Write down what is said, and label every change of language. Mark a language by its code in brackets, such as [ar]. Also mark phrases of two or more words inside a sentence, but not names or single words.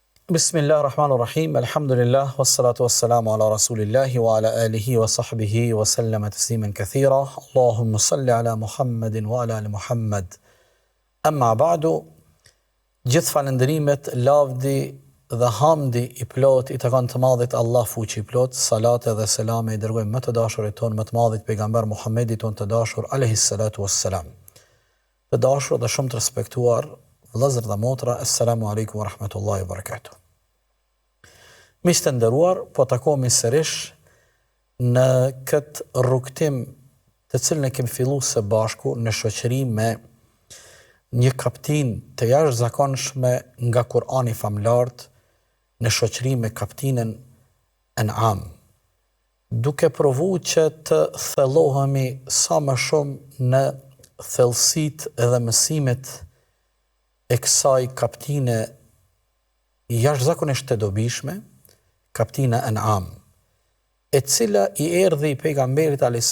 [ar] بسم الله الرحمن الرحيم. الحمد لله والصلاة والسلام على رسول الله وعلى آله وصحبه وسلم تسليما كثيرا. اللهم صل على محمد وعلى آل محمد. أما بعد, [sq] gjithë falënderimet, lavdi dhe hamdi i plot i takon të madhit Allah fuqi i plot. Salate dhe selame i dërgojmë më të dashurit ton, më të madhit pejgamber Muhammedit ton të dashur [ar] عليه الصلاة والسلام. [sq] Të dashur dhe shumë të respektuar vëllezër dhe motra, [ar] السلام عليكم ورحمة الله وبركاته. [sq] Miq të nderuar, po takohemi sërish në këtë rrugtim të cilën e kemi filluar së bashku në shoqëri me një kaptin të jashtëzakonshme nga Kur'ani famlart, në shoqëri me kaptinën An'am, duke provuar që të thellohemi sa më shumë në thellësitë dhe mësimet e kësaj kaptine jashtëzakonisht të dobishme, kaptina An'am, e cila i erdhi pejgamberit a.s.